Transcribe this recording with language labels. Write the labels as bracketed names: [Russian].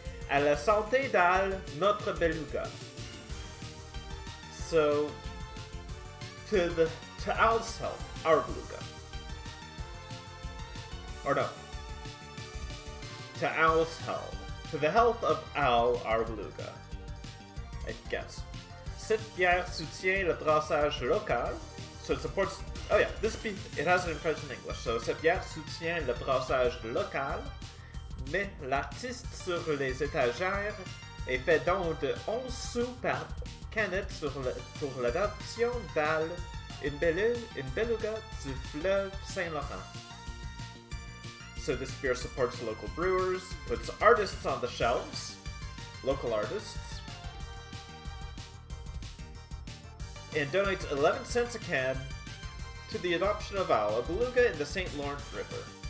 [French] À la santé d'Al, notre Beluga. [English] So, to Al's health, our Beluga. Or no. To Al's health. To the health of Al, our Beluga. I guess. [French] Cette bière soutient le brassage local. [English] So it supports... Oh yeah, it has an French and English. [French] So cette bière soutient le brassage local. Mais l'artiste sur les étagères est fait don de 11 sous par canette pour l'adoption d'Al, une beluga du fleuve Saint-Laurent. [English] So this beer supports local brewers, puts artists on the shelves, local artists, and donates 11 cents a can to the adoption of owl, a beluga in the St. Lawrence River.